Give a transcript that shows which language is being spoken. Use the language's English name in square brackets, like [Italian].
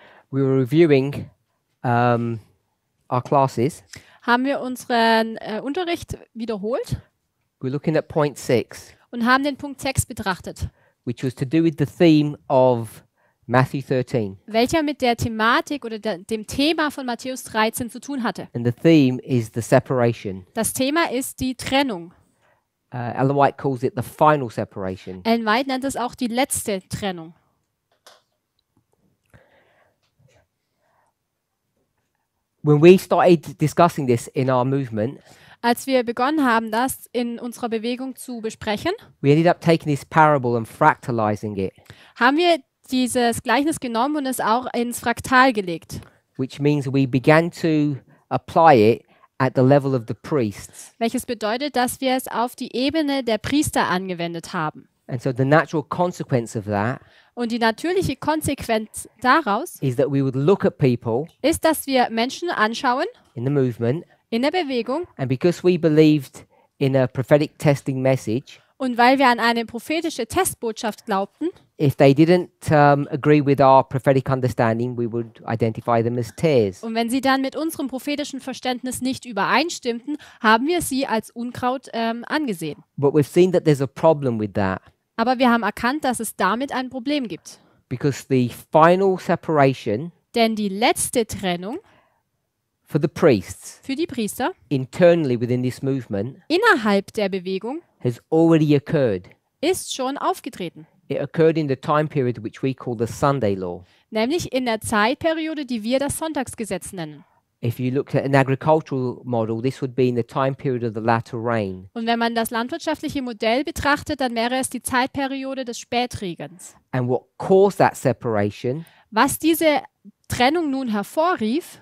[English] we were reviewing our classes. [German] haben wir unseren Unterricht wiederholt [English] We're looking at point 6, [German] und haben den Punkt 6 betrachtet, [English] which was to do with the theme of Matthew 13. [German] welcher mit der Thematik oder dem Thema von Matthäus 13 zu tun hatte. [English] And the theme is the separation. [German] Das Thema ist die Trennung. [English] Ellen White calls it the final separation. [German] Ellen White nennt es auch die letzte Trennung. [English] When we started discussing this in our movement, [German] Als wir begonnen haben, das in unserer Bewegung zu besprechen, [English] we ended up taking this parable and fractalizing it, [German] haben wir dieses Gleichnis genommen und es auch ins Fraktal gelegt. [English] which means we began to apply it at the level of the priests. [German] Welches bedeutet, dass wir es auf die Ebene der Priester angewendet haben. [English] And so the natural consequence of that [German] Und die natürliche Konsequenz daraus [English] is that we would look at people [German] ist, dass wir Menschen anschauen [English] in the movement, [German] in der Bewegung [English] and because we believed in a prophetic testing message, [German] und weil wir an eine prophetische Testbotschaft glaubten, [English] if they didn't agree with our prophetic understanding, we would identify them as tares. [German] und wenn sie dann mit unserem prophetischen Verständnis nicht übereinstimmten, haben wir sie als Unkraut angesehen. [English] But we've seen that there's a problem with that [German] Aber wir haben erkannt, dass es damit ein Problem gibt. [English] because the final separation [German] Denn die letzte Trennung [English] for the priests [German] für die Priester [English] internally within this movement [German] innerhalb der Bewegung [English] has already occurred. [German] ist schon aufgetreten. [English] It occurred in the time period which we call the Sunday law. [German] Nämlich in der Zeitperiode, die wir das Sonntagsgesetz nennen. [English] If you looked at an agricultural model, this would be in the time period of the latter rain. [German] Und wenn man das landwirtschaftliche Modell betrachtet, dann wäre es die Zeitperiode des Spätregens. [English] And what caused that separation [German] Was diese Trennung nun hervorrief,